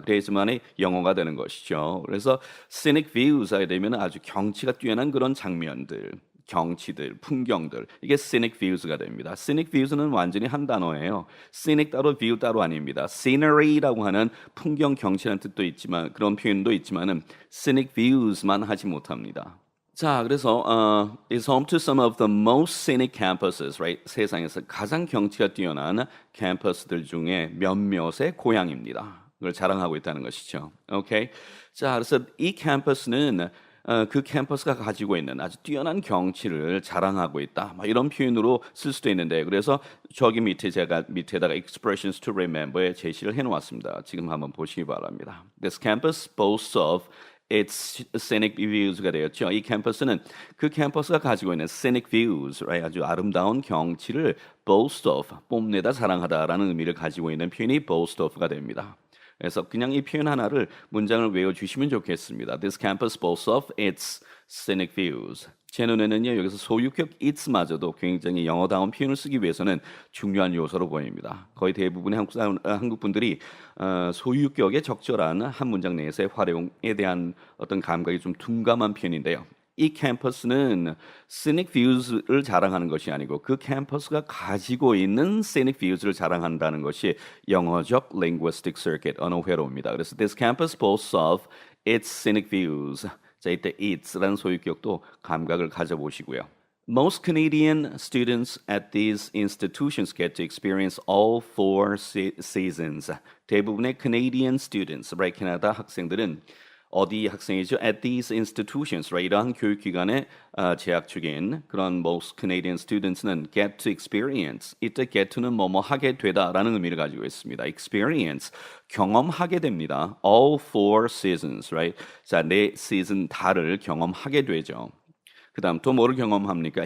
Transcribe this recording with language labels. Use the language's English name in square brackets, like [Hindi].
[Korean] 그래야지만이 영어가 되는 것이죠. 그래서 scenic views 하게 되면 아주 경치가 뛰어난 그런 장면들, 경치들, 풍경들 이게 scenic views가 됩니다. scenic views는 완전히 한 단어예요. scenic 따로 view 따로 아닙니다. scenery라고 하는 풍경 경치라는 뜻도 있지만 그런 표현도 있지만은 scenic views만 하지 못합니다. [English] 자, 그래서 is home to some of the most scenic campuses, right? [Korean] 세상에서 가장 경치가 뛰어난 캠퍼스들 중에 몇몇의 고향입니다. 그걸 자랑하고 있다는 것이죠. 오케이. 자, 그래서 이 캠퍼스는 그 캠퍼스가 가지고 있는 아주 뛰어난 경치를 자랑하고 있다. 이런 표현으로 쓸 수도 있는데 그래서 저기 밑에 제가 밑에다가 expressions to remember 에 제시를 해놓았습니다. 지금 한번 보시기 바랍니다. [English] This campus boasts of its scenic views가 되었죠. [Korean] 이 캠퍼스는 그 캠퍼스가 가지고 있는 scenic views, right? 아주 아름다운 경치를 boast of, 뽐내다 자랑하다라는 의미를 가지고 있는 표현이 boast of가 됩니다. 그래서 그냥 이 표현 하나를 문장을 외워주시면 좋겠습니다. [English] This campus boasts of its scenic views. [Korean] 제 눈에는요 여기서 소유격 it마저도 굉장히 영어다운 표현을 쓰기 위해서는 중요한 요소로 보입니다. 거의 대부분의 한국 분들이 소유격에 적절한 한 문장 내에서의 활용에 대한 어떤 감각이 좀 둔감한 편인데요. 이 캠퍼스는 scenic views를 자랑하는 것이 아니고 그 캠퍼스가 가지고 있는 scenic views를 자랑한다는 것이 영어적 linguistic circuit 언어 회로입니다. [English] 그래서 this campus boasts of its scenic views. [Korean] 자, 이때 its라는 소유격도 감각을 가져보시고요. [English] Most Canadian students at these institutions get to experience all four seasons. 대부분의 Canadian students, right? 캐나다 학생들은 [Korean] 어디 학생이죠? [English] At these institutions, right? [Korean] 이러한 교육기관에 재학 중인 그런 most Canadian students 는 get to experience. 이때 get to는 뭐뭐 하게 되다라는 의미를 가지고 있습니다. experience, 경험하게 됩니다. [English] all four seasons, right? [Korean] 자, 네 시즌 다를 경험하게 되죠. 그 다음 또 뭐를 경험합니까?